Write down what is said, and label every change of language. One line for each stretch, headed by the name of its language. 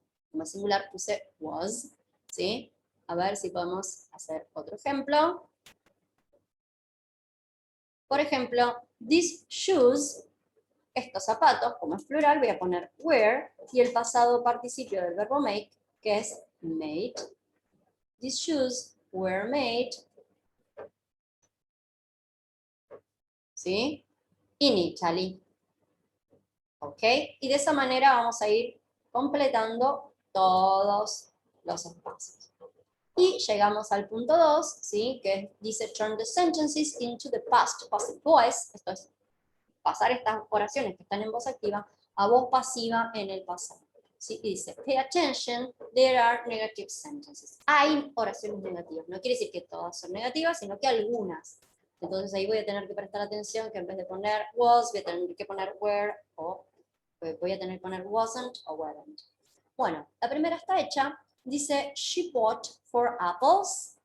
Spanish: Como singular puse was, ¿sí? A ver si podemos hacer otro ejemplo. Por ejemplo,
English: these shoes,
Spanish: estos zapatos, como es plural, voy a poner were, y el pasado participio del verbo make, que es made.
English: These shoes were made,
Spanish: ¿sí?
English: In Italy. ¿Ok?
Spanish: Y de esa manera vamos a ir completando todos los espacios. Y llegamos al punto 2, ¿sí? Que dice
English: turn the sentences into the past passive voice.
Spanish: Esto es pasar estas oraciones que están en voz activa a voz pasiva en el pasado. ¿Sí? Y dice,
English: pay attention, there are negative sentences.
Spanish: Hay oraciones negativas. No quiere decir que todas son negativas, sino que algunas. Entonces ahí voy a tener que prestar atención que en vez de poner was, voy a tener que poner were, o voy a tener que poner wasn't o weren't. Bueno, la primera está hecha. Dice,
English: she bought 4 apples.